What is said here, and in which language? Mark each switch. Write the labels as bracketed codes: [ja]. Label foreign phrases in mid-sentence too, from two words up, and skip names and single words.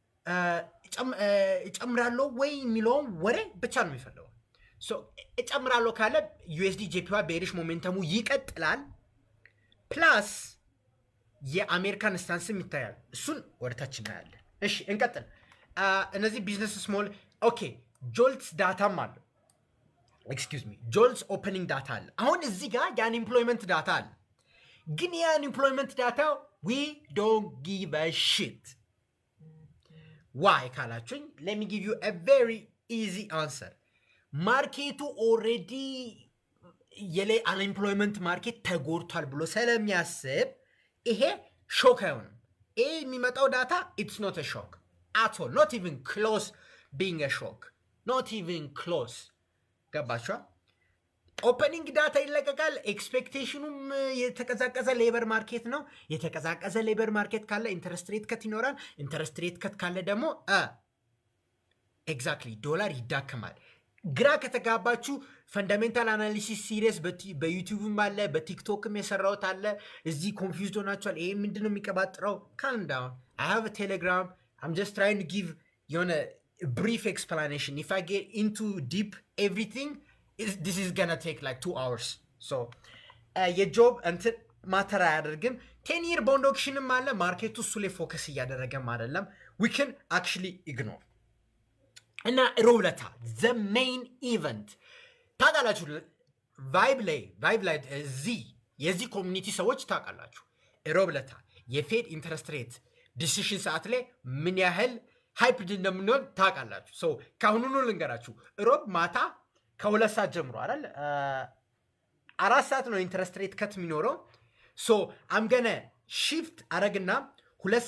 [am] እጨምራለሁ ወይ የሚለውን ወሬ ብቻ ነው የሚፈልገው። ሶ እጨምራለሁ ካለ USDJPY ቤሪሽ ሞሜንተሙ ይቀጥላል። ፕላስ የአሜሪካን ስታንስም ይታያል። እሱን ወደታች እናያለን። እሺ እንቀጥል። እነዚህ [en] business small okay። [am] ጆልትስ ዳታም አለ። [en] excuse me JOLTS opening data [am] አለ። አሁን እዚህ ጋር የአንኤምፕሎይመንት ዳታ አለ። ግን የአንኤምፕሎይመንት ዳታ [en] we don't give a shit [am] ዋይ ካላችሁኝ [en] let me give you a very easy answer። [am] ማርኬቱ ኦልሬዲ የላይ አንኤምፕሎይመንት ማርኬት ተጎድቷል ብሎ ስለሚያስብ ይሄ ሾክ አይሆንም። ይሄ የሚመጣው ዳታ [en] it's not a shock at all, not even close being a shock, not even close። [am] ገባችኋ? ኦፐኒንግ ዳታ ይለቀቃል። ኤክስፔክቴሽኑም የተቀዛቀዘ [en] labor market [am] ነው። የተቀዛቀዘ [en] labor market [am] ካለ [en] interest rate cut [am] ይኖራል። [en] interest rate cut [am] ካለ ደግሞ ኤግዛክትሊ ዶላር ይዳከማል። ግራ ከተጋባችሁ [en] fundamental analysis series [am] በዩቲዩብም አለ በቲክቶክም የሰራሁት አለ። እዚህ ኮንፊውዝድ ሆናችኋል። ይሄ ምንድን ነው የሚቀባጥረው? [en] calm down I have a Telegram I'm just trying to give የሆነ brief explanation. If I get into deep everything this is gonna take like 2 hours. [am] So የጆብ እንትን ማተር አያደርግም። [en] 10 year bond auction [am] ም አለ። ማርኬቱ እሱ ላይ ፎከስ እያደረገም አይደለም። [en] we can actually ignore [am] እና ሮብለታ [en] the main event [am] ታውቃላችሁ። ቫይብ ላይ የዚህ ኮሚኒቲ ሰዎች ታውቃላችሁ። ሮብለታ የፌድ ኢንተረስት ሬት ዲሲሽን ሰዓት ላይ ምን ያህል ሃይፕድ እንደምንሆን ታውቃላችሁ። ሶ ካሁኑኑ ልንገራችሁ። ሮብ ማታ ከ2 ሰዓት ጀምሮ አይደል 4 ሰዓት ነው [en] interest rate cut [am] የሚኖረው። ሶ አምገነ ሺፍት አረግና 2